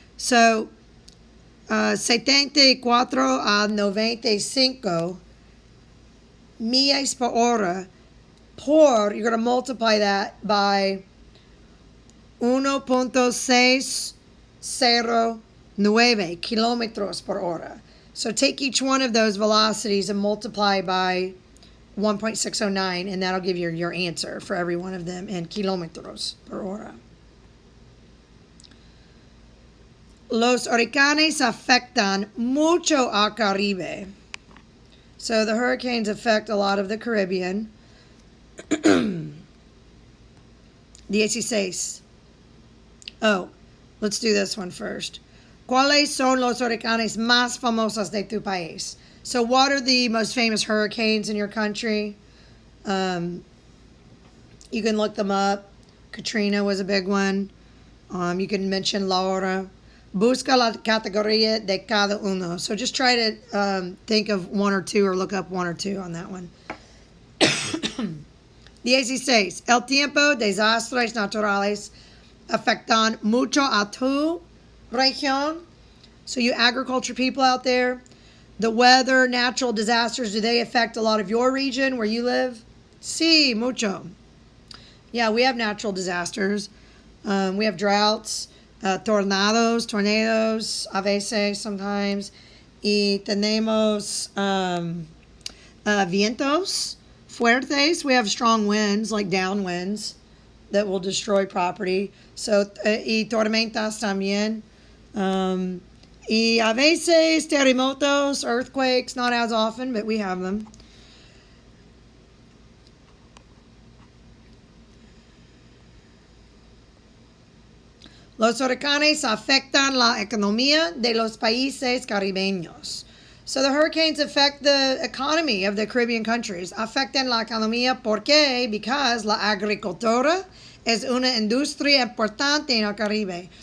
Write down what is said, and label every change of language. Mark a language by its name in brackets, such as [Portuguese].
[English] So, [Spanish] 74 a 95 millas por hora [English] you're going to multiply that by 1.609 [Spanish] kilómetros por hora. [English] So take each one of those velocities and multiply by 1.609, and that'll give you your answer for every one of them in kilómetros por hora. [Spanish] Los huracanes afectan mucho al Caribe. [English] So the hurricanes affect a lot of the Caribbean. 16. Oh, let's do this one first. [Spanish] ¿Cuáles son los huracanes más famosos de tu país? [English] So what are the most famous hurricanes in your country? You can look them up. Katrina was a big one. You can mention Laura. [Spanish] Busca la categoría de cada uno. [English] So just try to think of one or two or look up one or two on that one. 16. [Spanish] El tiempo, desastres naturales afectan mucho a tu región. [English] So you agriculture people out there, the weather, natural disasters, do they affect a lot of your region where you live? [Spanish] Sí, mucho. [English] Yeah, we have natural disasters. We have droughts, tornadoes, [Spanish] a veces, [English] sometimes. [Spanish] Y tenemos vientos fuertes. [English] We have strong winds, like downwinds, that will destroy property. So, [Spanish] y tormentas también. Y a veces terremotos, [English] earthquakes, not as often, but we have them. [Spanish] Los huracanes afectan la economía de los países caribeños. [English] So the hurricanes affect the economy of the Caribbean countries. [Spanish] Afectan la economía porque la agricultura es una industria importante en el Caribe.